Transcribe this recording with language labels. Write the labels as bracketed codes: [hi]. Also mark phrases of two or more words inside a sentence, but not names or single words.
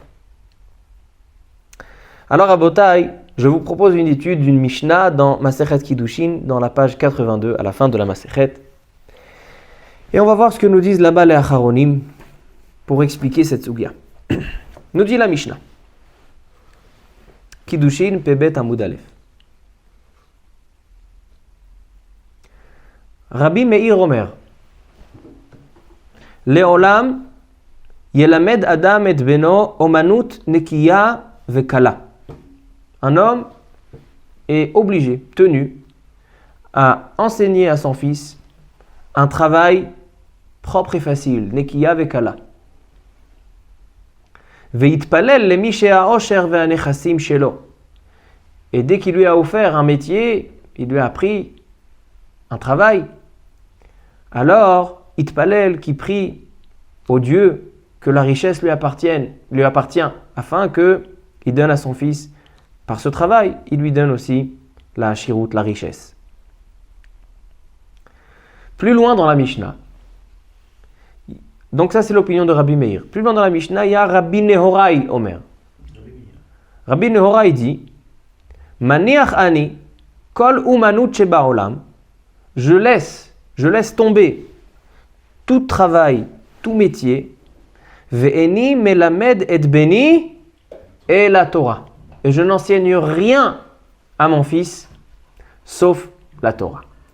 [fr] Alors à Botaï, je vous propose une étude d'une Mishnah dans Masechet Kiddushin, dans la page 82, à la fin de la Masechet. Et on va voir ce que nous disent là-bas les Acharonim pour expliquer cette sugya. Nous dit la Mishnah. [he] קידושין פב עמוד אלף. רבי מאיר אומר. לעולם ילמד אדם את בנו אומנות נקייה וקלה. [fr] Un homme est obligé, tenu, à enseigner à son fils un travail propre et facile, [he] נקייה וקלה. ויתפלל למי שהעושר והנכסים שלו. [fr] Et dès qu'il lui a offert un métier, il lui a appris un travail, alors Itpalel qui prie au Dieu que la richesse lui appartient, afin qu'il donne à son fils, par ce travail, il lui donne aussi la hashirut, la richesse. Plus loin dans la Mishnah, donc ça c'est l'opinion de Rabbi Meir. Plus loin dans la Mishnah, il y a Rabbi Nehorai Omer. [he] Rabbi Nehorai dit, מניח אני כל אומנות שבעולם. [fr] Je laisse tomber tout travail, tout métier. [he] ואיני מלמד את בני אלא תורה. [fr] Et je n'enseigne rien à mon fils, sauf la Torah.